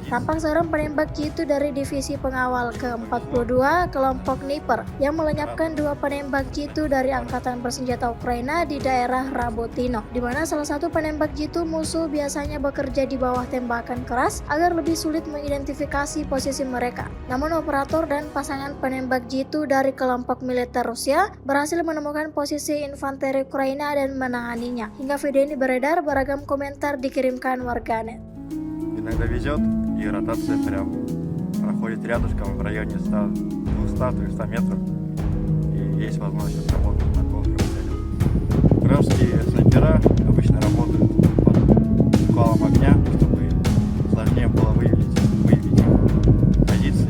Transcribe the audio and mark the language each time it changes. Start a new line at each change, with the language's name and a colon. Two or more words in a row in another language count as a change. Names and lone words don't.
Indonesian: Tampak seorang penembak jitu dari divisi pengawal ke-42 kelompok Dnieper yang melenyapkan dua penembak jitu dari angkatan bersenjata Ukraina di daerah Rabotino, di mana salah satu penembak jitu musuh biasanya bekerja di bawah tembakan keras agar lebih sulit mengidentifikasi posisi mereka. Namun operator dan pasangan penembak jitu dari kelompok militer Rusia berhasil menemukan posisi infanteri Ukraina dan menanganinya. Hingga video ini beredar, beragam komentar dikirimkan warganet.
Russian: Иногда везет, и ротация прям проходит рядышком в районе 100-200-300 метров, и есть возможность отработать на контурах цели. Крымские снайпера обычно работают под валом огня, чтобы сложнее было выявить их позиции.